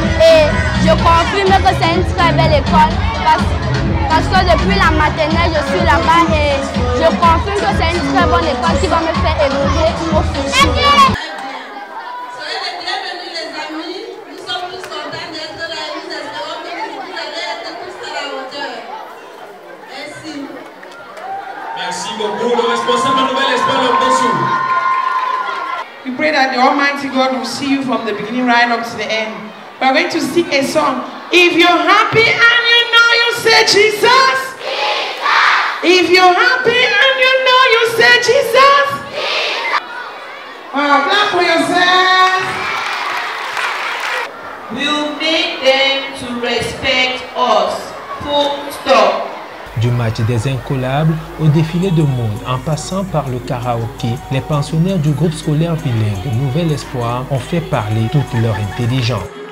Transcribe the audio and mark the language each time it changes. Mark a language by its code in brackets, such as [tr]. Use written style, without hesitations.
[fr] Et je confirme que c'est une très belle école parce que depuis la maternelle, je suis là-bas et je confirme que c'est une très bonne école qui va me faire évoluer au futur. Soyez les bienvenus les amis, nous sommes tous contents d'être là et nous espérons que vous allez être tous à la hauteur. Merci. Merci beaucoup. Le responsable de Nouvel Espoir, le Bessou. [en] We pray that the Almighty God will see you from the beginning right up to the end. We are going to sing a song. If you're happy and you know, you say Jesus. If you're happy and you know, you say Jesus. Wow, clap for yourself. We'll make them to respect us. Full stop. [fr] Du match des incollables au défilé de mode en passant par le karaoké, les pensionnaires du groupe scolaire bilingue Nouvel Espoir ont fait parler toute leur intelligence.